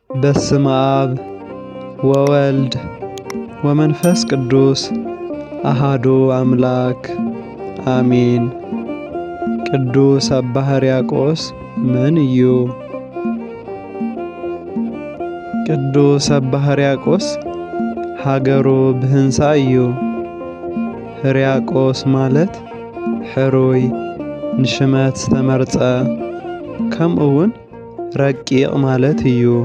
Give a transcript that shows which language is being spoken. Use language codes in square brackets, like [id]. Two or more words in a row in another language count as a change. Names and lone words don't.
[gez] በስመ አብ ወወልድ ወመንፈስ ቅዱስ አሃዱ አምላክ አሜን። [ti] ቅዱስ አባ ሕርያቆስ ምን እዩ? ቅዱስ አባ ሕርያቆስ ሃገሩ ብህንሳ እዩ። ሕርያቆስ ማለት ሕሩይ ንሽመት ዝተመርጸ ከምኡውን ረቂቕ ማለት እዩ።